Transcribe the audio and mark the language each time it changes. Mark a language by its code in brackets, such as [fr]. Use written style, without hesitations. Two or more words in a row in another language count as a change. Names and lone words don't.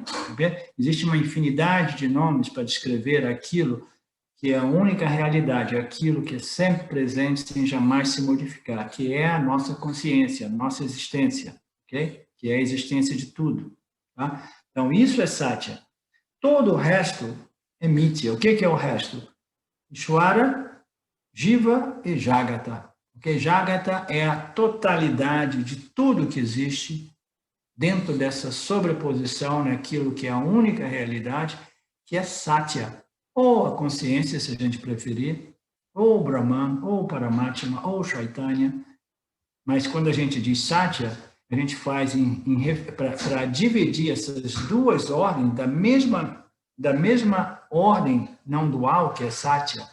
[pt] Existe uma infinidade de nomes para descrever aquilo que é a única realidade, aquilo que é sempre presente sem jamais se modificar, que é a nossa consciência, a nossa existência, okay? Que é a existência de tudo. Tá? Então, isso é Satya. Todo o resto é Mithya. O que é o resto? Ishvara, Jiva e Jagata. Okay? Jagata é a totalidade de tudo que existe dentro dessa sobreposição naquilo que é a única realidade, que é Satya. Ou a consciência, se a gente preferir, ou o Brahman, ou o Paramatma, ou o Chaitanya. Mas quando a gente diz Satya, a gente faz para dividir essas duas ordens da mesma ordem não dual, que é Satya.